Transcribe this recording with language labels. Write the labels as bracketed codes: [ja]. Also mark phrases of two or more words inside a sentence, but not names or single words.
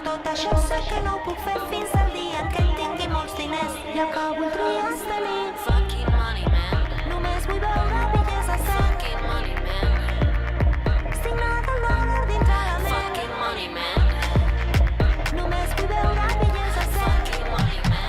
[ca] que això sé que no ho puc fer fins al dia en què tingui molts diners i el que voldries tenir. [en] Fucking money, man. [ca] Només vull veure bitllets de 100 [en] Fucking money, man. [ca] signat el dòlar dintre la ment. [en] Fucking money, man. [ca] Només vull veure bitllets de 100 [en] Fucking money, man.